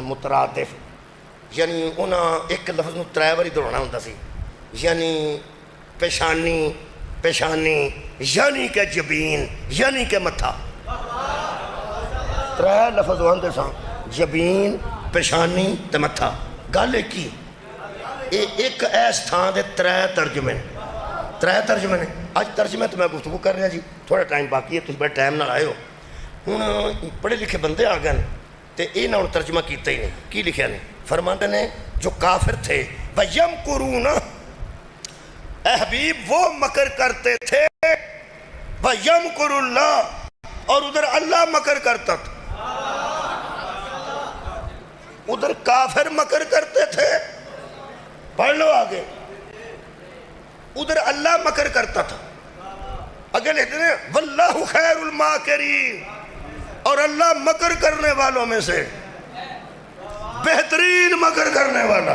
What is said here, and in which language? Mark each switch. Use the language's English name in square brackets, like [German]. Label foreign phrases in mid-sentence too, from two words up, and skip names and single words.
[Punjabi] مترادف یعنی انہاں ایک لفظ نو 3 باری دہرانا ہوندا سی, یعنی پیشانی یعنی کہ جبین یعنی کہ متھا. 3 لفظ آندے سن, جبین, پیشانی تے متھا. گل ایک ہی, ایک ایس تھان دے 3 ترجمے نے. اج ترجمے تو میں گفتگو کر رہا جی, تھوڑا ٹائم باقی ہے, تُسی بڑے ٹائم نال آئے ہو. ہوں پڑھے لکھے بندے آ گئے تے یہ نہ ترجمہ کیتا ہی نہیں. کی لکھیا نے؟ [Urdu] فرماتے نے جو کافر تھے وَيَمْكُرُونَ, اے حبیب وہ مکر کرتے تھے, [Arabic] وَيَمْكُرُ اللَّهُ, [Urdu] اور ادھر اللہ مکر کرتا تھا. ادھر کافر مکر کرتے تھے، پڑھ لو آگے، ادھر اللہ مکر کرتا تھا. اگے لیتے ہیں [Arabic] واللہ خیر الماکرین، [Urdu] اور اللہ مکر کرنے والوں میں سے بہترین مکر کرنے والا.